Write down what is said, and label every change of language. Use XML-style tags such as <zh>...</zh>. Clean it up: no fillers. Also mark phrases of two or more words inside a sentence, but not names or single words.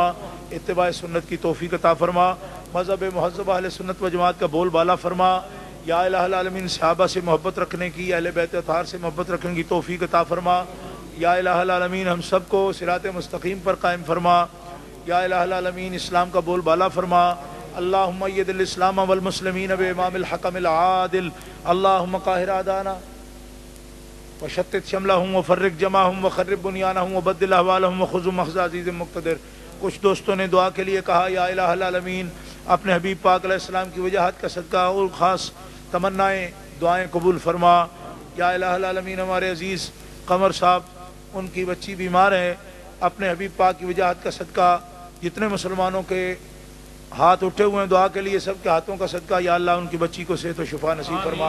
<ur>اتباع سنت کی توفیق عطا فرما. مذہب مہذب اہل سنت و جماعت کا بول بالا فرما.</ur> <ar>یا الہ العالمین</ar> <ur>صحابہ سے محبت رکھنے کی، اہل بیت اطہار سے محبت رکھنے کی توفیق عطا فرما.</ur> <ar>یا الہ العالمین</ar> <ur>ہم سب کو صراط مستقیم پر قائم فرما.</ur> <ar>یا الہ العالمین</ar> <ur>اسلام کا بول بالا فرما.</ur> <ar>اللہم اید الاسلام والمسلمین بامام الحکم العادل. اللہم قاہر اعداءنا وشتت شملہم وفرق جمعہم وخرب بنیانہم وبدل احوالہم وخذ مخز عزیز مقتدر.</ar> <ur>کچھ دوستوں نے دعا کے لیے کہا</ur> <ar>یا الہ العالمین</ar> <ur>اپنے حبیب پاک علیہ السلام کی وجاہت کا صدقہ اور خاص تمنائیں دعائیں قبول فرما.</ur> <ar>یا الہ العالمین</ar> <ur>ہمارے عزیز قمر صاحب ان کی بچی بیمار ہے، اپنے حبیب پاک کی وجاہت کا صدقہ جتنے مسلمانوں کے ہاتھ اٹھے ہوئے ہیں دعا کے لیے سب کے ہاتھوں کا صدقہ یا اللہ ان کی بچی کو صحت و شفا نصیب فرما.</ur>